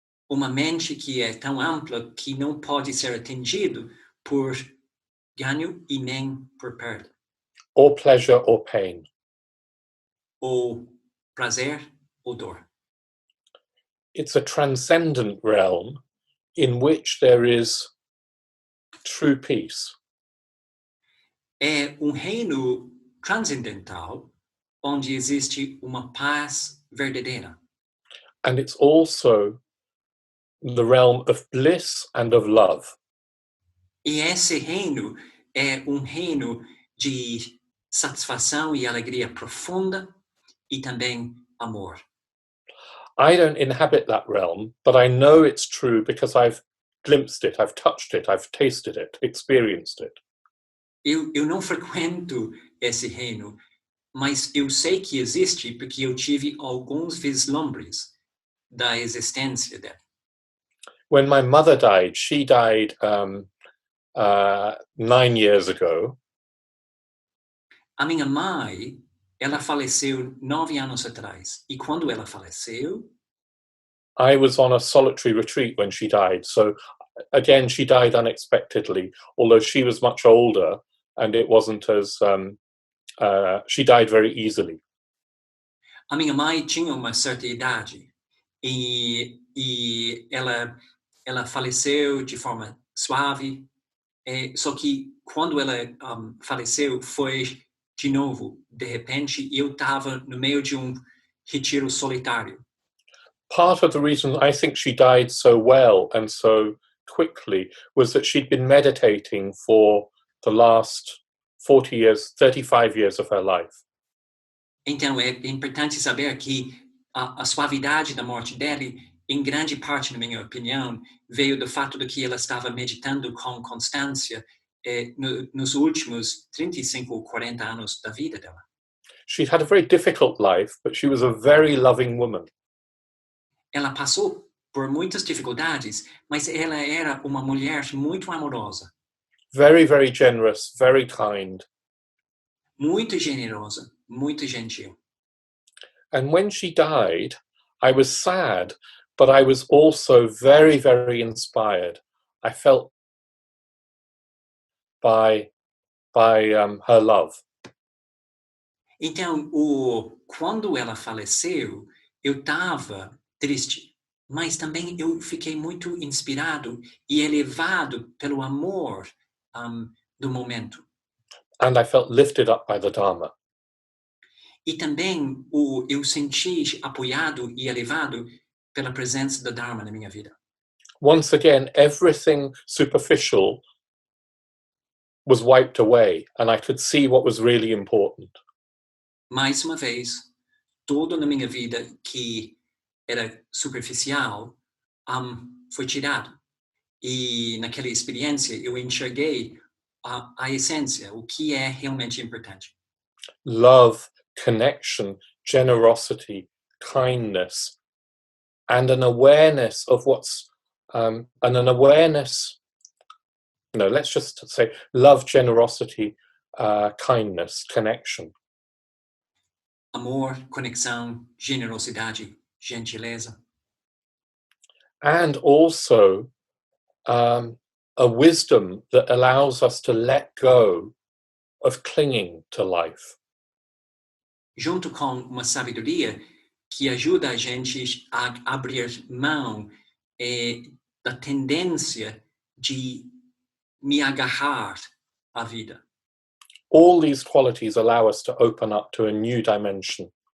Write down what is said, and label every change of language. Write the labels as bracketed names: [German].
[Portuguese] Uma mente que é tão ampla que não pode ser atingido por ganho e nem por perda. [English] Or pleasure or pain. [Portuguese] Ou prazer ou dor. [English] It's a transcendent realm in which there is true peace. [Portuguese] É reino transcendental onde existe uma paz verdadeira. [English] And it's also the realm of bliss and of love. [Portuguese] E esse reino é reino de satisfação e alegria profunda e também amor. [English] I don't inhabit that realm, but I know it's true because I've glimpsed it, I've touched it, I've tasted it, experienced it. [Portuguese] Eu não frequento esse reino, mas eu sei que existe porque eu tive alguns vislumbres da existência dela. [English] When my mother died, she died 9 years ago. [Portuguese] A minha mãe, ela faleceu 9 anos atrás. E quando ela faleceu, [English] I was on a solitary retreat when she died. So again, she died unexpectedly, although she was much older and it wasn't as, she died very easily. [Portuguese] a minha mãe tinha uma certa idade e ela faleceu de forma suave. Só que quando ela faleceu, foi de novo, de repente, eu estava no meio de retiro solitário. [English] Part of the reason I think she died so well and so quickly was that she'd been meditating for the last 40 years, 35 years of her life. [Portuguese] Então, é importante saber que a suavidade da morte dele, em grande parte, na minha opinião, veio do fato de que ela estava meditando com constância nos últimos 35 ou 40 anos da vida dela. [English] She'd had a very difficult life, but she was a very loving woman. [Portuguese] Ela passou por muitas dificuldades, mas ela era uma mulher muito amorosa. [English] Very, very generous, very kind. [Portuguese] Muito generosa, muito gentil. [English] And when she died, I was sad, but I was also very, very inspired. I felt by her love. [Portuguese] Então, quando ela faleceu, eu estava triste, mas também eu fiquei muito inspirado e elevado pelo amor do momento. [English] And I felt lifted up by the Dharma. [Portuguese] E também eu senti apoiado e elevado pela presença do Dharma na minha vida. [English] Once again, everything superficial was wiped away, and I could see what was really important. [Portuguese] Mais uma vez, tudo na minha vida que era superficial foi tirado. E naquela experiência eu enxerguei a essência, o que é realmente importante. [English] Love, connection, generosity, kindness, and an awareness of what's, and an awareness, let's just say love, generosity, kindness, connection. [Portuguese] Amor, conexão, generosidade, gentileza. [English] And also a wisdom that allows us to let go of clinging to life. [Portuguese] Junto com uma sabedoria que ajuda a gente a abrir mão da tendência de me agarrar à vida. [English] All these qualities allow us to open up to a new dimension.